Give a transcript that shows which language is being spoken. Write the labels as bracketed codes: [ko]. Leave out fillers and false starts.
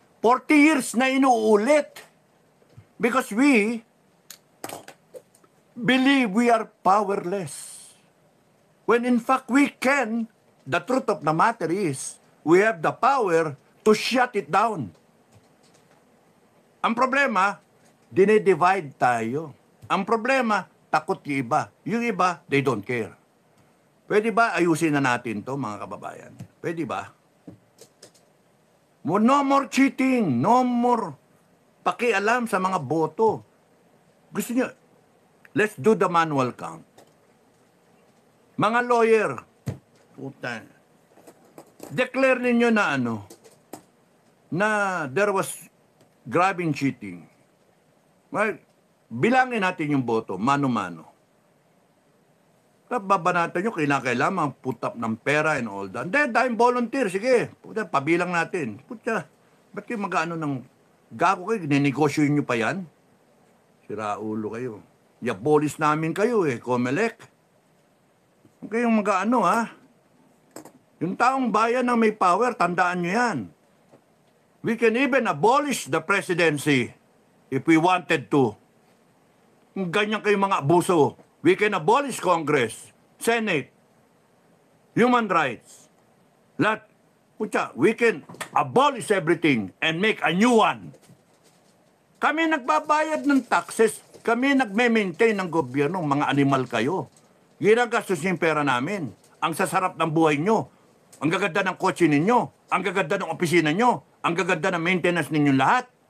[en] 40 years [tl] na inuulit [en] because we believe we are powerless. When in fact we can, the truth of the matter is, we have the power to shut it down. [tl] Ang problema, dinidivide tayo. Ang problema, takot yung iba. Yung iba, [en] they don't care. [tl] Pwede ba ayusin na natin to mga kababayan? Pwede ba? [en] No more cheating, no more [tl] pakialam sa mga boto. Gusto niyo, [en] let's do the manual count. [tl] Mga lawyer, puta, declare ninyo na na [en] there was grabbing cheating. [tl] Well, bilangin natin yung boto, mano-mano. Babanatan nyo, kailangan put up ng pera [en] and all that. [tl] Hindi, dahil volunteer, sige, puta, pabilang natin. Puta, ba't kayo mag-ano ng gago kayo, ninegosyoin nyo pa yan? Sira ulo kayo. Yabolis namin kayo COMELEC. Huwag kayong mag-ano ha. Yung taong bayan na may power, tandaan nyo yan. [en] We can even abolish the presidency if we wanted to. [tl] Kung ganyan kayong mga abuso, [en] we can abolish Congress, Senate, human rights. [tl] Lahat, [en] we can abolish everything and make a new one. [tl] Kami nagbabayad ng taxes, kami nagme-maintain ng gobyerno, mga animal kayo. Ginagastos yung pera namin. Ang sasarap ng buhay nyo. Ang gaganda ng kotse ninyo. Ang gaganda ng opisina nyo. Ang gaganda ng maintenance ninyo lahat.